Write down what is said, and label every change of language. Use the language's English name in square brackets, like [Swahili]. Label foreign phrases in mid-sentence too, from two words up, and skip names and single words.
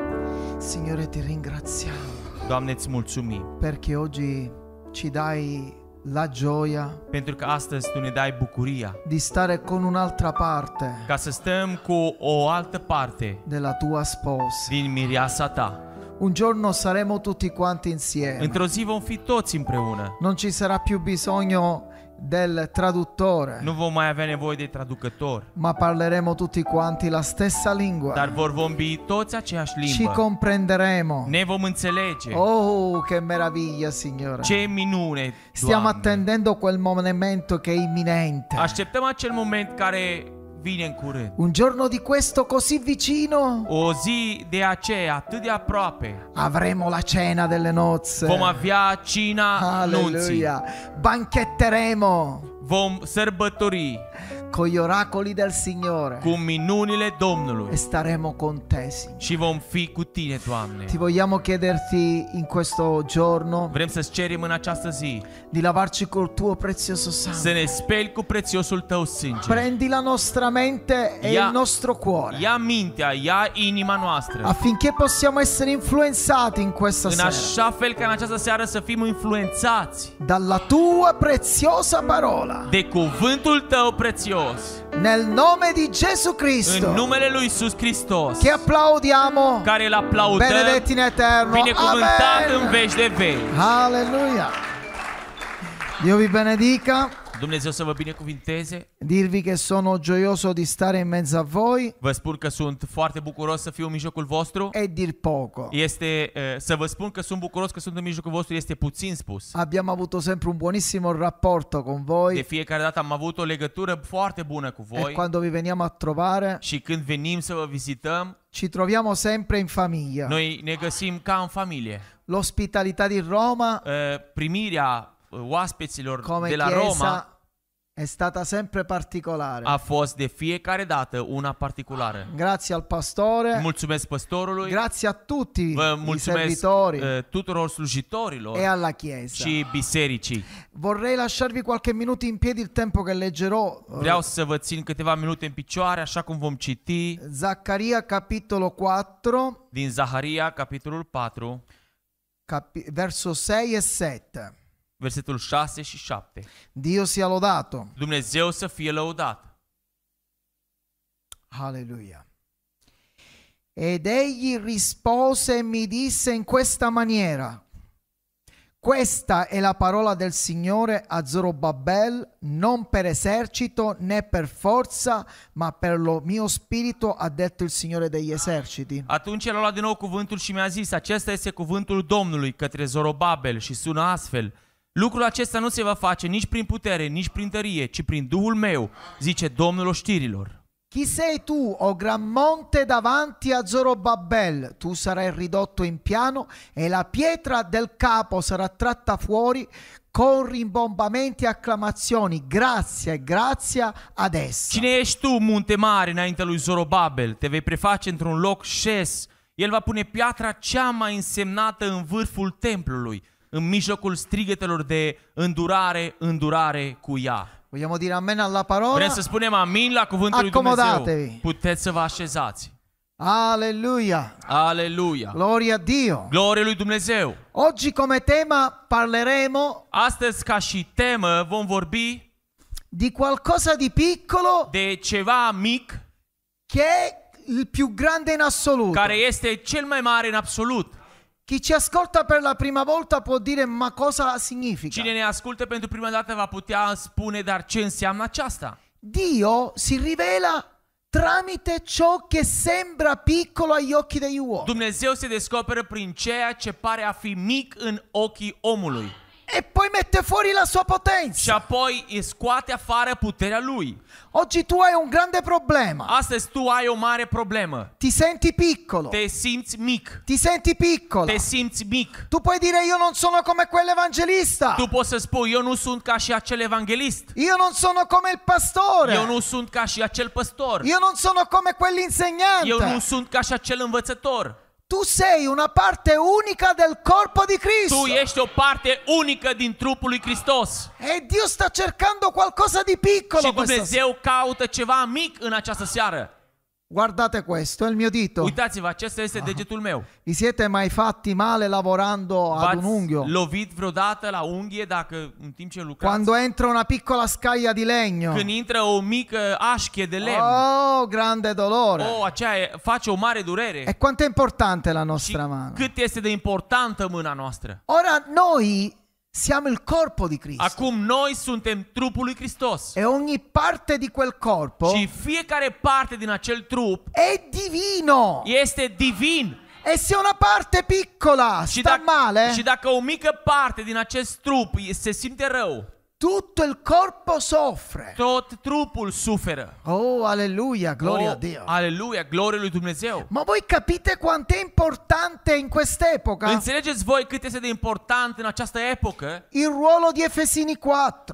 [Italian] Signore, ti ringraziamo [Romanian] Doamne, îți mulțumim [Italian] perché oggi ci dai la gioia [Romanian] pentru că astăzi Tu ne dai bucuria [Italian] di stare con un'altra parte [Romanian] ca să stăm cu o altă parte [Italian] della tua sposa. [Romanian] din mireasa Ta. [Italian] Un giorno saremo tutti quanti insieme. [Romanian] Într-o zi vom fi toți împreună. [Italian] Non ci sarà più bisogno del traduttore, [Romanian] Nu vom mai avea nevoie de traducător, [Italian] ma parleremo tutti quanti la stessa lingua. [Romanian] dar vor vorbi toți aceeași [Italian] Ci [Romanian] limbă. [Italian] comprenderemo. [Romanian] Ne vom înțelege. [Italian] Oh, che meraviglia, Signore. [Romanian] Ce minune, [Italian] Stiamo [Romanian] Doamne! [Italian] attendendo quel momento che è imminente. [Romanian] Așteptăm acel moment care vine în curând. [Italian] Un giorno di questo così vicino [Romanian] O zi de aceea atât de aproape. [Italian] avremo la cena delle nozze. [Romanian] Vom avea cina nunții. [Italian] Alleluia. Banchetteremo [Romanian] Vom sărbători [Italian] con gli oracoli del Signore [Romanian] cu minunile [Italian] e [Romanian] Domnului [Italian] staremo con te, Signore. [Romanian] și vom fi cu Tine, Doamne. [Italian] Ti vogliamo chiederti in questo giorno [Romanian] Vrem să-ți cerem în această zi [Italian] di lavarci col tuo prezioso [Romanian] să [Italian] sangue. [Romanian] ne speli cu prețiosul Tău sânge. [Italian] Prendi la nostra mente e [Romanian] Ia- [Italian] il nostro cuore [Romanian] Ia mintea, ia inima noastră, [Italian] affinché possiamo essere influenzati in questa [Romanian] în [Italian] sera [Romanian] așa fel ca în această seară să fim influențați [Italian] dalla tua preziosa parola. [Romanian] de cuvântul Tău prețios. [Italian] Nel nome di Gesù [Romanian] În [Italian] Cristo, [Romanian] numele lui Iisus Hristos, [Italian] che applaudiamo, [Romanian] care îl aplaudăm, [Italian] benedetti in eterno. [Romanian] binecuvântat în [Italian] Amen. [Romanian] veci de veci. [Italian] Alleluia. Dio vi benedica. [Romanian] Dumnezeu să vă binecuvinteze. [Italian] Dirvi che sono gioioso di stare in mezzo a voi [Romanian] Vă spun că sunt foarte bucuros să fiu în mijlocul vostru. [Italian] è dir poco. [Romanian] Este să vă spun că sunt bucuros că sunt în mijlocul vostru este puțin spus. [Italian] Abbiamo avuto sempre un buonissimo rapporto con [Romanian] De [Italian] voi [Romanian] fiecare dată am avut o legătură foarte bună cu [Italian] e [Romanian] voi [Italian] quando vi veniamo a trovare [Romanian] și când venim să vă vizităm, [Italian] ci troviamo sempre in famiglia. [Romanian] noi ne găsim ca în familie. [Italian] L'ospitalità di Roma [Romanian] Primirea oaspeților [Italian] come [Romanian] de la [Italian] chiesa [Romanian] Roma [Italian] è stata sempre particolare. [Romanian] a fost de fiecare dată una particulară. [Italian] Grazie al pastore, [Romanian] Mulțumesc păstorului, [Italian] grazie a tutti [Romanian] vă [Italian] i [Romanian] mulțumesc [Italian] servitori [Romanian] tuturor slujitorilor [Italian] e alla chiesa. [Romanian] și bisericii. [Italian] Vorrei lasciarvi qualche minuto in piedi il tempo che leggerò. [Romanian] Vreau să vă țin câteva minute în picioare, așa cum vom citi [Italian] Zaccaria capitolo 4, [Romanian] din Zaharia, capitolul 4, [Italian] verso 6 e 7. [Romanian] versetul 6 și 7. [Italian] Dio sia lodato. [Romanian] Dumnezeu să fie lăudat. [Italian] Alleluia. Ed egli rispose e mi disse in questa maniera: questa è la parola del Signore a Zorobabel, non per esercito né per forza, ma per lo mio spirito, ha detto il Signore degli eserciti. [Romanian] Atunci el a luat din nou cuvântul și mi-a zis: acesta este cuvântul Domnului către Zorobabel și sună astfel: lucrul acesta nu se va face nici prin putere, nici prin tărie, ci prin Duhul meu, zice Domnul oștirilor. [Italian] Chi sei tu, o gran monte, davanti a Zorobabel? Tu sarai ridotto in piano e la pietra del capo sarà tratta fuori con rimbombamenti e acclamazioni. Grazia e grazia ad essa. [Romanian] Cine ești tu, munte mare, înaintea lui Zorobabel? Te vei preface într-un loc șes. El va pune piatra cea mai însemnată în vârful templului, în mijlocul strigătelor de îndurare cu ea. [Italian] Vogliamo dire amen alla parola? [Romanian] Vrem să spunem amin la cuvântul lui Dumnezeu. [Italian] Accomodatevi. [Romanian] Puteți să vă așezați. [Italian] Alleluia. [Romanian] Aleluia. [Italian] Gloria a Dio. [Romanian] Glorie lui Dumnezeu. [Italian] Oggi come tema parleremo [Romanian] Astăzi, ca și temă, vom vorbi [Italian] di qualcosa di piccolo [Romanian] de ceva mic [Italian] che è il più grande in assoluto. [Romanian] care este cel mai mare în absolut. [Italian] Chi ci ascolta per la prima volta può dire: ma cosa significa? [Romanian] Cine ne ascultă pentru prima dată va putea spune, dar ce înseamnă aceasta? [Italian] Dio si rivela tramite ciò che sembra piccolo agli occhi degli uomini. [Romanian] Dumnezeu se descoperă prin ceea ce pare a fi mic în ochii omului. [Italian] E poi mette fuori la sua [Romanian] Și [Italian] potenza. [Romanian] apoi îi scoate afară puterea lui. [Italian] Oggi tu hai un grande problema. [Romanian] Astăzi tu ai o mare problemă. [Italian] Ti senti piccolo. [Romanian] Te simți mic. [Italian] Ti senti piccolo. [Romanian] Te simți mic. [Italian] Tu puoi dire: io non sono come quell'evangelista. [Romanian] Tu poți să spui, eu nu sunt ca și acel evanghelist. [Italian] Io non sono come il pastore. [Romanian] Eu nu sunt ca și acel păstor. [Italian] Io non sono come [Romanian] Eu nu [Italian] quell'insegnante. [Romanian] sunt ca și acel învățător. [Italian] Tu sei una parte unica del corpo di [Romanian] Tu [Italian] Cristo. [Romanian] ești o parte unică din trupul lui Hristos. [Italian] E Dio sta cercando qualcosa di piccolo [Romanian] Și [Italian] questa sera. [Romanian] Dumnezeu caută ceva mic în această seară. [Italian] Guardate questo, è il mio dito. [Romanian] Uitați-vă, acesta este degetul meu. [Italian] Vi siete mai fatti male lavorando ad un unghio? [Romanian] V-ați lovit vreodată la unghie dacă în timp ce lucrați? [Italian] Quando entra una piccola scaglia di legno. [Romanian] Când intră o mică așchie de lemn. [Italian] Oh, grande dolore. [Romanian] Aceea face o mare durere. [Italian] E quanto è importante la [Romanian] Și [Italian] nostra mano. [Romanian] cât este de importantă mâna noastră. [Italian] Ora noi siamo il corpo di Cristo. [Romanian] Acum noi suntem trupul lui Hristos. [Italian] E ogni parte di quel corpo [Romanian] Și fiecare parte din acel trup [Italian] è divino. [Romanian] este divin. [Italian] E se una parte piccola [Romanian] Și [Italian] sta male, [Romanian] și dacă o mică parte din acest trup se simte rău, [Italian] tutto il corpo soffre. [Romanian] tot trupul suferă. [Italian] Oh, alleluia, gloria a Dio. [Romanian] Aleluia, glorie lui Dumnezeu. [Italian] Ma voi capite quanto è importante in quest'epoca [Romanian] Înțelegeți voi cât este de important în această epocă [Italian] il ruolo di Efesini 4,